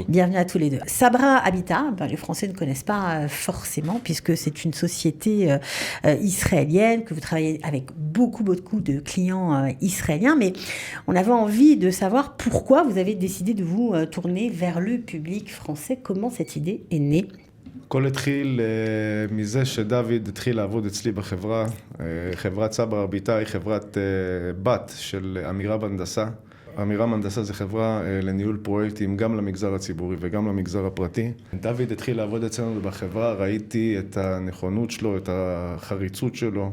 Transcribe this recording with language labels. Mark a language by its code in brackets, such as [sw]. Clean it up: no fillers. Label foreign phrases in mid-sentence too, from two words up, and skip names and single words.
[fr] Bienvenue à tous les deux. Sabra Habitat, les Français ne connaissent pas forcément puisque c'est une société israélienne que vous travaillez avec beaucoup de clients israéliens, mais on avait envie de savoir pourquoi vous avez décidé de vous tourner vers le public français. Comment cette idée est née? [he] הכל התחיל מזה שדוד התחיל לעבוד אצלי בחברה. חברת סברה הביטה היא חברת בת של אמירם הנדסה. אמירם הנדסה זה חברה לניהול פרויקטים גם למגזר הציבורי וגם למגזר הפרטי. דוד התחיל לעבוד אצלנו בחברה, ראיתי את הנכונות שלו, את החריצות שלו.